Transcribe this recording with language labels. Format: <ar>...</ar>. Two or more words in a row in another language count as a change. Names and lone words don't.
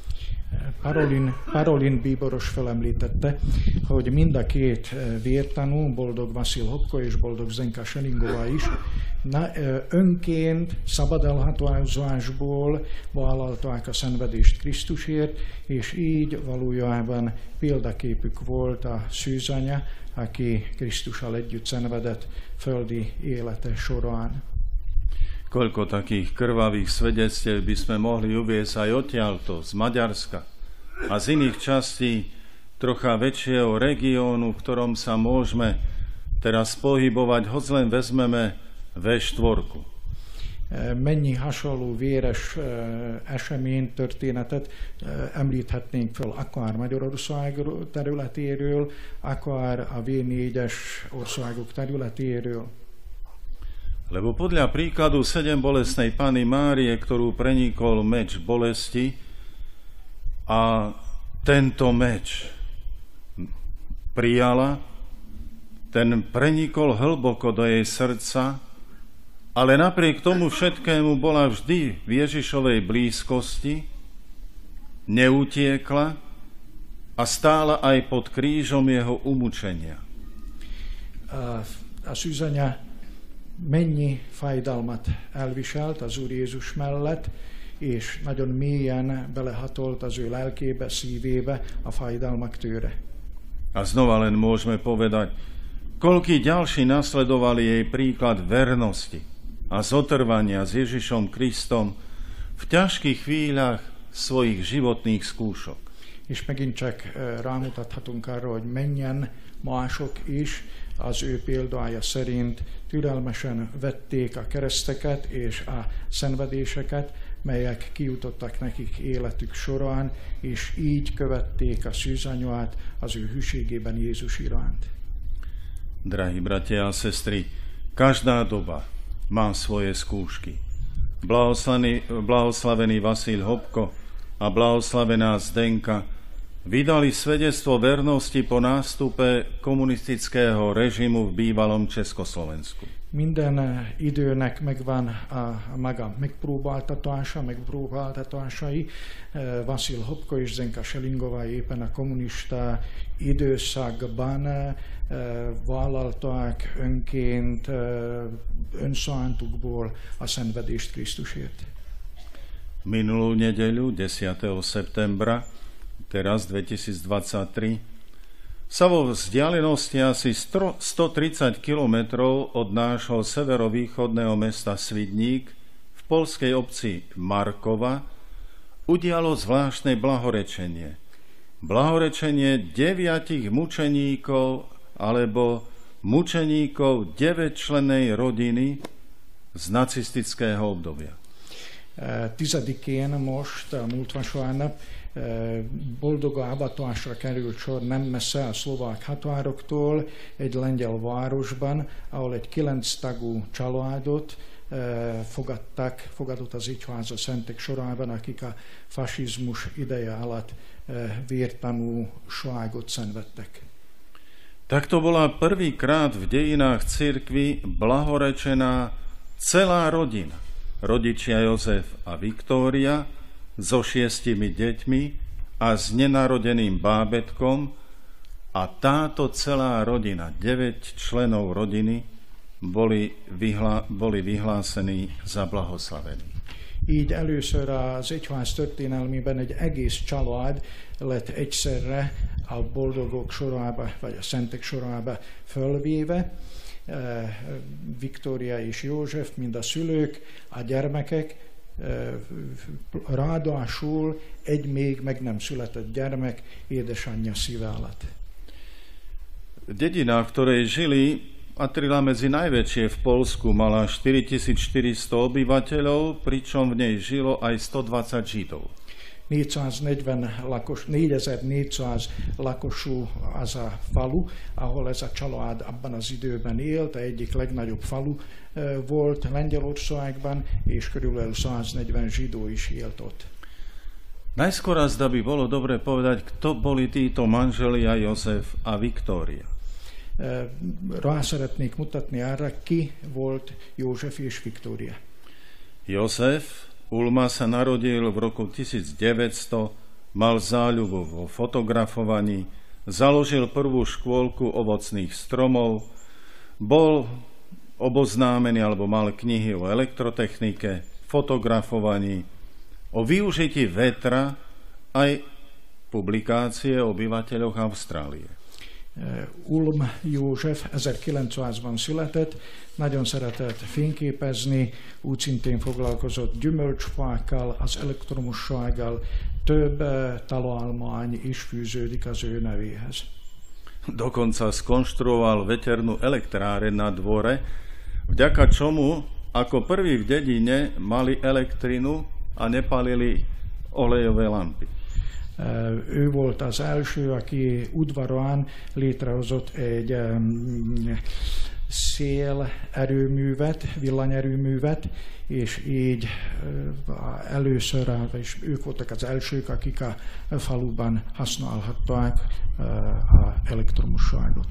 <hu>Parolin bíboros felemlítette, hogy mind a két vértanú, boldog Vasil Hopko és boldog Zdenka Selingova is, önként szabadalhatásból vállalták a szenvedést Krisztusért, és így valójában példaképük volt a szűzanya, aki Krisztussal együtt szenvedett földi élete során.</hu> <sk>Koľko takých krvavých svedectiev by sme mohli uviesť aj odtiaľto, z Maďarska a z iných častí trocha väčšieho regiónu, v ktorom sa môžeme teraz pohybovať, hoď len vezmeme V4.</sk> <hu>Mennyi hasonló véres esemény, történetet említhetnénk föl akár Magyarország területéről, akár a V4-es országok területéről.</hu> <sk>Lebo podľa príkladu sedembolestnej Panny Márie, ktorú prenikol meč bolesti, a tento meč prijala, ten prenikol hlboko do jej srdca, ale napriek tomu všetkému bola vždy v Ježišovej blízkosti, neutiekla a stála aj pod krížom jeho umučenia.</sk> <hu>A szűzanya mennyi fájdalmat elviselt az Úr Jézus mellett, és nagyon mélyen belehatolt az ő lelkébe, szívébe a fájdalmak tőre.</hu> <sk>A znova len môžeme povedať, koľkí ďalší nasledovali jej príklad vernosti a zotrvania s Ježišom Kristom v ťažkých chvíľach svojich životných skúšok.</sk> <hu>És megint csak rámutathatunk arra, hogy mennyien mások is az ő példája szerint türelmesen vették a kereszteket és a szenvedéseket, melyek kijutottak nekik életük során, és így követték a szűzanyát az ő hűségében Jézus iránt.</hu> <sk>Drahí bratia a sestry, každá doba má svoje skúšky. Blahoslavený Vasil Hopko a blahoslavená Zdenka vydali svedectvo vernosti po nástupe komunistického režimu v bývalom Československu.</sk> <hu>Minden időnek megvan a maga megpróbáltatásai. Vasil Hopko és Zdenka Selingova éppen a kommunista időszakban vállalták önként, önszántukból a szenvedést Krisztusért.</hu> <sk>Minulú nedeľu, 10. septembra, teraz 2023, sa vo vzdialenosti asi 130 kilometrov od nášho severovýchodného mesta Svidník v poľskej obci Markova udialo zvláštne blahorečenie. Blahorečenie 9 mučeníkov alebo mučeníkov 9-člennej rodiny z nacistického obdobia.</sk> <hu>10-én most, a múlt vasárnap, boldog avatásra került sor nem messze a szlovák határoktól, egy lengyel városban, ahol egy 9 tagú családot fogadott az egyháza szentek sorában, akik a fasizmus ideje alatt vértanúságot szenvedtek.</hu> <sk>Takto bola prvýkrát v dejinách cirkvi blahorečená celá rodina. Rodičia Jozef a Viktória so 6 deťmi a s nenarodeným bábätkom, a táto celá rodina, 9 členov rodiny, boli vyhlásení za blahoslavení.</sk> <hu>Így először az egyház történelmében egy egész család lett egyszerre a boldogok sorába, vagy a szentek sorába fölvéve, Viktória és József, mind a szülők, a gyermekek, ráadásul egy még meg nem született gyermek édesanyja szíve alatt.</hu> <sk>Dedina, v ktorej žili, patrila medzi najväčšie v Poľsku, mala 4400 obyvateľov, pričom v nej žilo aj 120 Židov.</sk> <hu>4400 lakosú az a falu, ahol ez a család abban az időben élt, egyik legnagyobb falu volt Lengyelországban, és körülbelül 140 zsidó is élt ott.</hu> <sk>Najskôr azda by bolo dobre povedať, kto boli títo manželia Jozef a Viktória.</sk> <hu>Rá szeretnék mutatni arra, ki volt József és Viktória.</hu> <sk>Jozef Ulma sa narodil v roku 1900, mal záľubu vo fotografovaní, založil prvú škôlku ovocných stromov, bol oboznámený alebo mal knihy o elektrotechnike, fotografovaní, o využití vetra, aj publikácie o obyvateľoch Austrálie.</sk> <hu>Ulm József 1900-ban született, nagyon szeretett fényképezni, úgy szintén foglalkozott gyümölcsfákkal, az elektromossággal, több találmány is fűződik az ő nevéhez.</hu> <sk>Dokonca skonštruoval veternú elektráreň na dvore, vďaka čomu ako prvý v dedine mali elektrinu a nepalili olejové lampy.</sk> <hu>Ő volt az első, aki udvarán létrehozott egy szélerőművet, villanyerőművet, és így először, és ők voltak az elsők, akik a faluban használhatták a elektromosságot.</hu>